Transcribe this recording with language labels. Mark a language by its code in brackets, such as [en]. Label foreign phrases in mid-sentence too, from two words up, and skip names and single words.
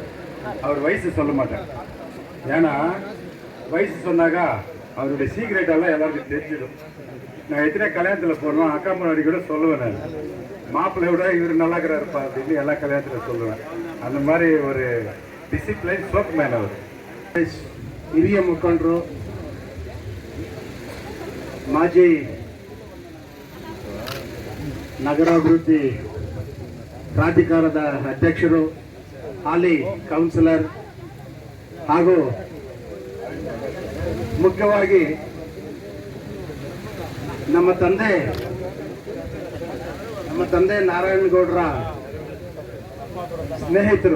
[ta] அவர் வயசு சொல்ல மாட்டேன், ஏன்னா வயசு சொன்னாக்கா அவருடைய சீக்ரெட்டெல்லாம் எல்லாருக்கும் தெரிஞ்சிடும். நான் எத்தனை கல்யாணத்தில் போடுவேன், அக்கா முன்னாடி கூட சொல்லுவேன், நான் மாப்பிள்ளை விட இவர் நல்லா இருக்கிறாருப்பா அப்படின்னு எல்லா கல்யாணத்தில் சொல்லுவேன். அந்த மாதிரி ஒரு [en] discipline spoke man [ta] அவர். [kn] ಹಿರಿಯ ಮುಖಂಡರು, ಮಾಜಿ ನಗರಾಭಿವೃದ್ಧಿ ಪ್ರಾಧಿಕಾರದ ಅಧ್ಯಕ್ಷರು, ಹಾಲಿ ಕೌನ್ಸಿಲರ್ ಹಾಗೂ ಮುಖ್ಯವಾಗಿ ನಮ್ಮ ತಂದೆ ನಾರಾಯಣಗೌಡರ ಸ್ನೇಹಿತರು.